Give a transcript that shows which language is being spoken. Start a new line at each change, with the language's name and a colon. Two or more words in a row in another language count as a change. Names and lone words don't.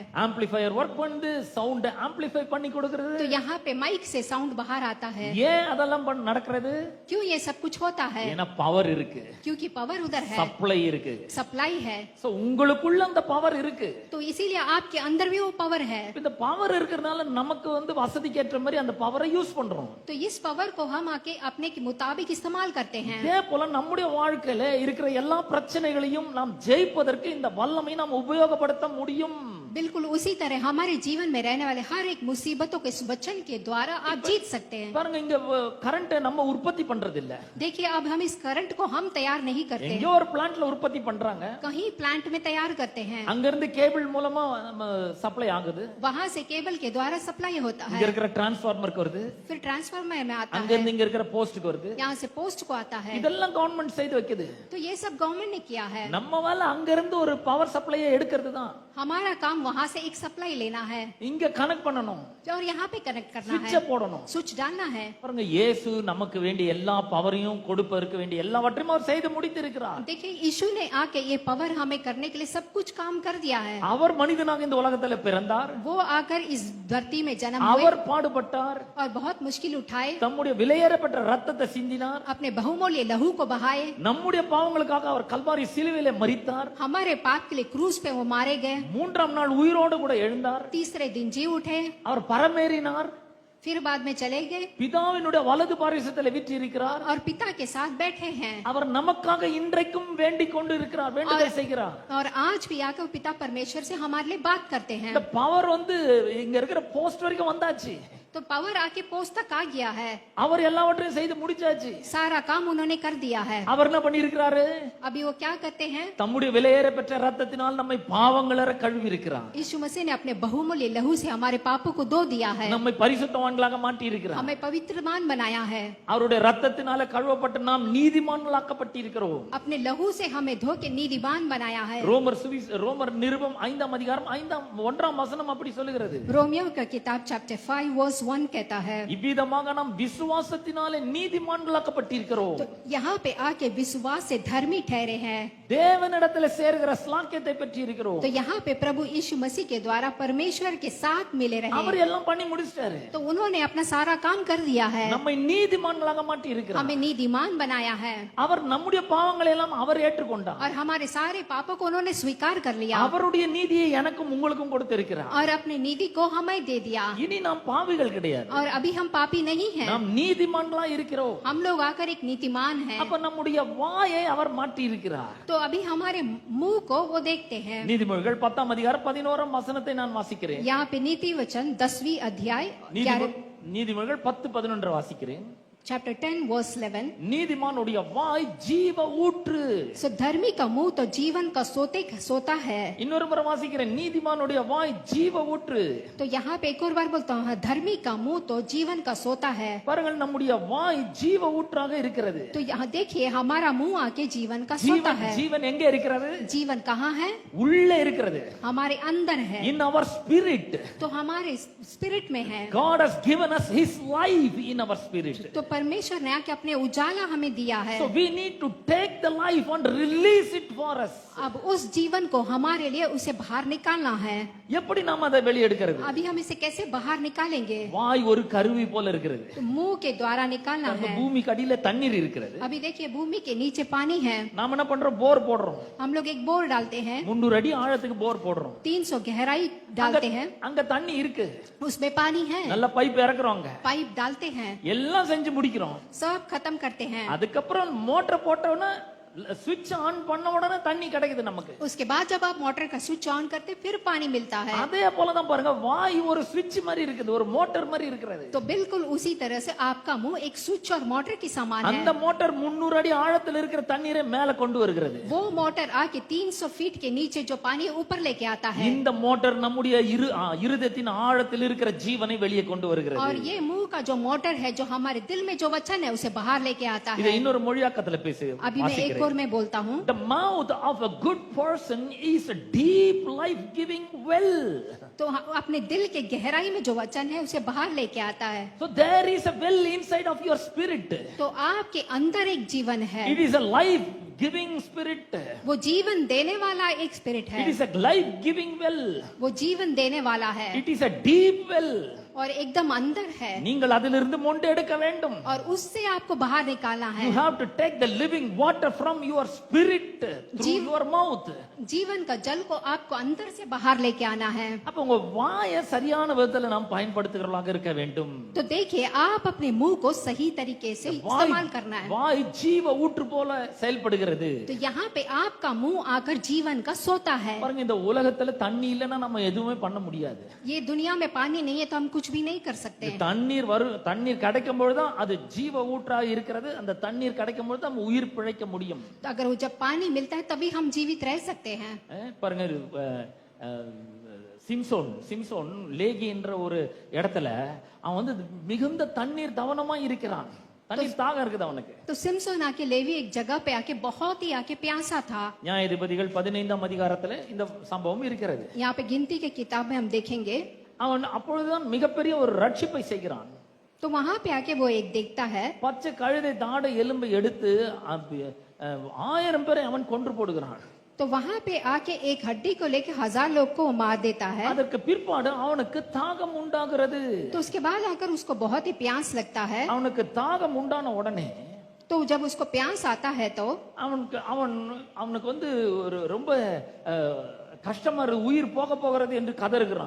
English: amplifier work
Tamil: பண்ணுது,
English: sound amplify
Tamil: பண்ணி கொடுக்கிறது.
Hindi: तो यहाँ पे माइक से साउंड बाहर आता है।
Tamil: ஏன் அதெல்லாம் நடக்கிறது?
Hindi: क्यों ये सब कुछ होता है?
Tamil: ஏன்னா பவர் இருக்கு,
Hindi: क्योंकि पावर उधर है,
Tamil: சப்ளை இருக்கு.
Hindi: सप्लाई है,
Tamil: சோ உங்களுக்குள்ள அந்த பவர் இருக்கு.
Hindi: तो इसीलिए आपके अंदर भी वो पावर है।
Tamil: இந்த பவர் இருக்கிறதுனால நமக்கு வசதிக்கு ஏற்ற மாதிரி அந்த பவரை யூஸ் பண்றோம்.
Hindi: तो इस पावर को हम आके अपने के मुताबिक इस्तेमाल करते हैं।
Tamil: இதே போல நம்முடைய வாழ்க்கையில இருக்கிற எல்லா பிரச்சனைகளையும் நாம் ஜெயிப்பதற்கு இந்த வல்லமை நாம் உபயோகப்படுத்த முடியும்.
Hindi: बिल्कुल उसी तरह हमारे जीवन में रहने वाले हर एक मुसीबतों के इस वचन के द्वारा आप जीत सकते हैं।
Tamil: பாருங்க இங்க கரண்ட் நம்ம உற்பத்தி பண்றது இல்ல.
Hindi: देखिए अब हम इस करंट को हम तैयार नहीं करते
Tamil: எங்கேயோ
Hindi: हैं,
Tamil: ஒரு பிளான்ட்ல உற்பத்தி பண்றாங்க.
Hindi: कहीं प्लांट में तैयार करते हैं,
Tamil: அங்க இருந்து கேபிள் மூலமா சப்ளை ஆகுது.
Hindi: वहां से केबल के द्वारा सप्लाई होता
Tamil: இங்க
Hindi: है,
Tamil: இருக்கிற டிரான்ஸ்ஃபார்மருக்கு வருது,
Hindi: फिर ट्रांसफार्मर में आता
Tamil: அங்க
Hindi: है,
Tamil: இருந்து இங்க இருக்கிற போஸ்டுக்கு வருது.
Hindi: यहाँ से पोस्ट को आता है।
Tamil: இதெல்லாம் கவர்மெண்ட் செய்து வைக்குது.
Hindi: तो ये सब गवर्नमेंट ने किया है।
Tamil: நம்ம வேலை அங்க இருந்து ஒரு பவர் சப்ளையை எடுக்கிறது தான்.
Hindi: हमारा काम वहां से एक सप्लाई लेना है
Tamil: இங்க கனெக்ட் பண்ணணும்,
Hindi: और यहाँ पे कनेक्ट करना
Tamil: ஸ்விட்சை
Hindi: है,
Tamil: போடணும்.
Hindi: स्विच डालना है।
Tamil: பாருங்க இயேசு நமக்கு வேண்டிய எல்லா பவரையும் கொடுப்பதற்கு வேண்டிய எல்லாவற்றையும் அவர் செய்து முடித்திருக்கிறார்.
Hindi: देखिए यीशु ने आके ये पावर हमें करने के लिए सब कुछ काम कर दिया है।
Tamil: அவர் மனிதனாக இந்த உலகத்துல பிறந்தார்,
Hindi: वो आकर इस धरती में जन्म हुए
Tamil: அவர் பாடுபட்டார்,
Hindi: और बहुत मुश्किल उठाए,
Tamil: தம்முடைய விலையேறப்பட்ட ரத்தத்தை சிந்தினார்,
Hindi: अपने बहुमूल्य लहू को बहाए,
Tamil: நம்முடைய பாவங்களுக்காக அவர் கல்வாரி சிலுவையிலே மரித்தார்,
Hindi: हमारे पाप के लिए क्रूस पे वो मारे गए,
Tamil: மூன்றாம் நாள் உயிரோடு கூட எழுந்தார்,
Hindi: तीसरे दिन जी उठे,
Tamil: அவர் பரமேறினார்,
Hindi: फिर बाद में चले गए
Tamil: பிதாவினுடைய வலது பாரிசத்தில் வீற்றிருக்கிறார்.
Hindi: और पिता के साथ बैठे हैं,
Tamil: அவர் நமக்காக இன்றைக்கும் வேண்டிக் கொண்டு இருக்கிறார், வேண்டுதல் செய்கிறார்.
Hindi: और आज भी आकर पिता परमेश्वर से हमारे लिए बात करते हैं।
Tamil: இந்த பவர் இங்க இருக்கிற போஸ்ட் வரைக்கும் வந்தாச்சு.
Hindi: तो पावर आके पोस्ट तक आ गया है,
Tamil: அவர் எல்லாவற்றையும் செய்து முடிச்சாச்சு.
Hindi: सारा काम उन्होंने कर दिया है।
Tamil: அவர் என்ன பண்ணியிருக்கிறாரு?
Hindi: अभी वो क्या करते हैं?
Tamil: தம்முடைய விலையேற பெற்ற ரத்தத்தினால் நம்மை பாவங்களற கழுவி இருக்கிறார்.
Hindi: यीशु मसीह ने अपने बहुमूल्य लहू से हमारे पापों को धो दिया है,
Tamil: நம்மை பரிசுத்தவான்களாக மாற்றி இருக்கிறார்.
Hindi: हमें पवित्रमान बनाया है,
Tamil: அவருடைய ரத்தத்தினால கழுவப்பட்டு நாம் நீதிமான்களாக்கப்பட்டிருக்கிறோம்.
Hindi: अपने लहू से हमें धो के नीतिमान बनाया है।
Tamil: ரோமர் நிருபம் 5ஆம் அதிகாரம் 1ஆம் வசனம் அப்படி சொல்லுகிறது.
Hindi: रोमियो का किताब
English: chapter 5 verse verse 1
Hindi: कहता है,
Tamil: இவ்விதமாக நாம் விசுவாசத்தினாலே நீதிமான்களாக்கப்பட்டிருக்கிறோம்.
Hindi: तो यहाँ पे आके विश्वास से धर्मी ठहरे हैं.
Tamil: தேவனிடத்தில் சேர்கிற ஸ்லாக்கியத்தை பெற்றி இருக்கிறோம்.
Hindi: तो यहाँ पे प्रभु यीशु मसीह के द्वारा परमेश्वर के साथ मिले
Tamil: அவர்
Hindi: रहे.
Tamil: எல்லாம் பண்ணி முடிச்சிட்டாரு.
Hindi: तो उन्होंने अपना सारा काम कर दिया है,
Tamil: நம்மை நீதிமான்களாக மாட்டி இருக்கிறார்.
Hindi: हमें नीतिमान बनाया है
Tamil: அவர் நம்முடைய பாவங்களை எல்லாம் அவர் ஏற்றுக்கொண்டார்.
Hindi: और हमारे सारे पापों को उन्होंने स्वीकार कर लिया
Tamil: அவருடைய நீதியை எனக்கும் உங்களுக்கும் கொடுத்திருக்கிறார்.
Hindi: और अपनी नीति को हमें दे दिया.
Tamil: இனி நாம் பாவிகள் கிடையாது.
Hindi: और अभी हम पापी नहीं हैं,
Tamil: நாம் நீதிமான்களா இருக்கிறோம்.
Hindi: हम लोग आकर एक नीतिमान हैं.
Tamil: அப்ப நம்முடைய வாயை அவர் மாட்டி இருக்கிறார்.
Hindi: तो अभी हमारे मुंह को वो देखते हैं.
Tamil: நீதிமொழிகள் 10 அதிகாரம் 11 வசனத்தை நான் வாசிக்கிறேன்.
Hindi: यहाँ पे नीति वचन 10वीं अध्याय
Tamil: நீதிமொழிகள் 10:11 வாசிக்கிறேன்.
English: chapter 10 verse 11.
Tamil: நீதிமானுடைய வாய் ஜீவ ஊற்று.
Hindi: सो धर्मी का मुंह तो जीवन का सोता है.
Tamil: இன்னொரு முறை வாசிக்கிறேன். நீதிமானுடைய வாய் ஜீவ ஊற்று.
Hindi: तो यहाँ पे एक और बार बोलता हूँ, धर्मी का मुंह तो जीवन का सोता है.
Tamil: பாருங்கள், நம்முடைய வாய் ஜீவ ஊற்றாக இருக்கிறது.
Hindi: तो यहाँ देखिए हमारा मुंह आके जीवन का सोता है.
Tamil: ஜீவன் எங்க இருக்கிறது?
Hindi: जीवन कहाँ है?
Tamil: உள்ளே இருக்கிறது.
Hindi: हमारे अंदर है.
English: In our spirit.
Hindi: तो हमारे स्पिरिट में है.
English: God has given us His life in our spirit.
Hindi: तो परमेश्वर ने आके अपने उजाला हमें दिया है.
English: So we need to take the life and release it for us.
Hindi: अब उस जीवन को हमारे लिए उसे बाहर निकालना है.
Tamil: எப்படி நாம் அதை வெளியெடுக்கிறது?
Hindi: अभी हम इसे कैसे बाहर निकालेंगे?
Tamil: வாய் ஒரு கருவி போல இருக்கிறது.
Hindi: तो मुंह के द्वारा निकालना है.
Tamil: பூமிக்கு அடியில தண்ணீர் இருக்கிறது.
Hindi: अभी देखिए भूमि के नीचे पानी है.
Tamil: நாம என்ன பண்றோம்? போர் போடுறோம்.
Hindi: हम लोग एक बोर डालते हैं,
Tamil: 300 அடி ஆழத்துக்கு போர் போடுறோம்.
Hindi: 300 गहराई डालते हैं,
Tamil: அங்க தண்ணி இருக்கு.
Hindi: उसमें पानी है,
Tamil: நல்ல பைப் இறக்குறோங்க.
Hindi: पाइप डालते हैं,
Tamil: எல்லாம் செஞ்சு முடிக்கிறோம்.
Hindi: सब खत्म करते हैं.
Tamil: அதுக்கப்புறம் மோட்டர் போட்டவன
English: switch on
Tamil: பண்ண உடனே தண்ணி கிடைக்குது நமக்கு.
Hindi: उसके बाद जब आप मोटर का
English: switch on
Hindi: करते फिर पानी मिलता है.
Tamil: அதே போல தான் பாருங்க, வாய் ஒரு ஸ்விட்ச் மாதிரி இருக்குது, ஒரு மோட்டார் மாதிரி இருக்கிறது.
Hindi: तो बिल्कुल उसी तरह से आपका मुंह एक स्विच और मोटर की समान है.
Tamil: அந்த மோட்டார் 300 அடி ஆழத்தில் இருக்கிற தண்ணீரை மேல கொண்டு வருகிறது.
Hindi: वो मोटर आके 300 फीट के नीचे जो पानी ऊपर लेके आता है.
Tamil: இந்த மோட்டார் நம்முடைய இருதயத்தின் ஆழத்தில் இருக்கிற ஜீவனை வெளியே கொண்டு வருகிறது.
Hindi: और ये मुंह का जो मोटर है जो हमारे दिल में जो वचन है उसे बाहर लेके आता
Tamil: இதை
Hindi: है.
Tamil: இன்னொரு மொழியாக்கத்துல பேசு.
Hindi: अभी मैं एक और मैं बोलता हूँ.
English: The mouth of a good person is a deep life giving well.
Hindi: तो अपने दिल के गहराई में जो वचन है उसे बाहर लेके आता है.
English: So there is a well inside of your spirit.
Hindi: तो आपके अंदर एक जीवन है.
English: It is a life giving spirit.
Hindi: वो जीवन देने वाला एक स्पिरिट है.
English: It is a life giving well.
Hindi: वो जीवन देने वाला है
English: It is a deep well.
Hindi: और एकदम अंदर है.
Tamil: நீங்கள் அதிலிருந்து மொண்டு எடுக்க வேண்டும்.
Hindi: और उससे आपको बाहर निकालना है.
English: You have to take the living water from your spirit through your mouth.
Hindi: जीवन का जल को आपको अंदर से बाहर लेके आना है.
Tamil: அப்ப உங்க வாயை சரியான விதத்துல நாம் பயன்படுத்துகிறவர்களாக இருக்க வேண்டும்.
Hindi: तो देखिए आप अपने मुंह को सही तरीके से इस्तेमाल करना है.
Tamil: வாய் ஜீவ ஊற்று போல செயல்படுகிறது.
Hindi: तो यहाँ पे आपका मुंह आकर जीवन का सोता है.
Tamil: பாருங்க, இந்த உலகத்துல தண்ணி இல்லைன்னா நம்ம எதுவுமே பண்ண முடியாது.
Hindi: ये दुनिया में पानी नहीं है तो हम कुछ भी नहीं कर सकते.
Tamil: தண்ணீர் கிடைக்கும் பொழுதுதான் அது ஜீவ ஊற்றா இருக்கிறது. அந்த தண்ணீர் கிடைக்கும் பொழுது நம்ம உயிர் பிழைக்க முடியும்.
Hindi: तो अगर वो जब पानी मिलता है तभी हम जीवित रह सकते हैं.
Tamil: பாருங்க, சிம்சோன் லேகி என்ற ஒரு இடத்துல அவன் வந்து மிகுந்த தண்ணீர் தவனமா இருக்கிறான். தண்ணீர் தாகம் இருக்குது அவனுக்கு.
Hindi: तो सिमसोन आके लेवी एक जगह पे आके बहुत ही आके प्यासा था.
Tamil: நியாயாதிபதிகள் 15ஆம் அதிகாரத்துல இந்த சம்பவம் இருக்கிறது.
Hindi: यहाँ पे गिनती के किताब में हम देखेंगे.
Tamil: அவன் அப்பொழுதுதான் மிகப்பெரிய ஒரு ரட்சிப்பை செய்கிறான்.
Hindi: तो वहां पे आके वो एक देखता है,
Tamil: பச்சை கழுதை தாடை எலும்பை எடுத்து 1000 பேரை அவன் கொன்று போடுகிறான்.
Hindi: तो वहां पे आके एक हड्डी को लेके 1000 लोग को मार देता है.
Tamil: அதற்கு பிற்பாடு அவனுக்கு தாகம் உண்டாகிறது.
Hindi: तो उसके बाद आकर उसको बहुत ही प्यास लगता है.
Tamil: அவனுக்கு தாகம் உண்டான உடனே
Hindi: तो जब उसको प्यास आता है तो
Tamil: அவனுக்கு வந்து ஒரு ரொம்ப கஷ்டமா உயிர் போகிறது என்று கதறுகிறான்.